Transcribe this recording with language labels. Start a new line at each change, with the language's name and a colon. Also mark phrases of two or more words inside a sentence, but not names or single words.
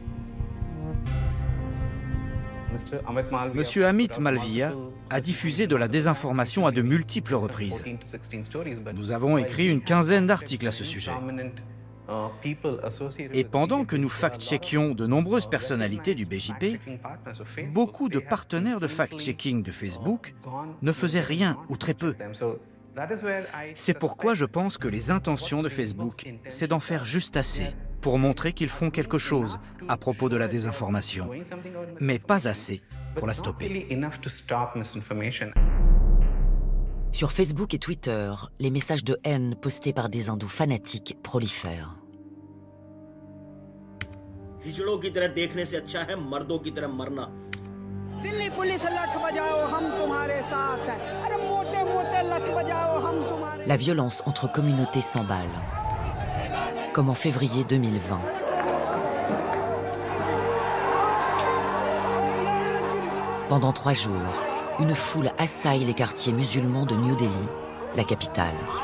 French: Monsieur Amit Malviya a diffusé de la désinformation à de multiples reprises. Nous avons écrit une 15aine d'articles à ce sujet. Et pendant que nous fact-checkions de nombreuses personnalités du BJP, beaucoup de partenaires de fact-checking de Facebook ne faisaient rien ou très peu. C'est pourquoi je pense que les intentions de Facebook, c'est d'en faire juste assez pour montrer qu'ils font quelque chose à propos de la désinformation, mais pas assez pour la stopper. Sur Facebook et Twitter, les messages de haine postés par des hindous fanatiques prolifèrent.
Hindi: दिल्ली पुलिस लठ बजाओ हम तुम्हारे साथ हैं अरे मोटे मोटे
French: La violence entre communautés s'emballe, comme en février 2020. Pendant 3 jours, une foule assaille les quartiers musulmans de New Delhi, la capitale.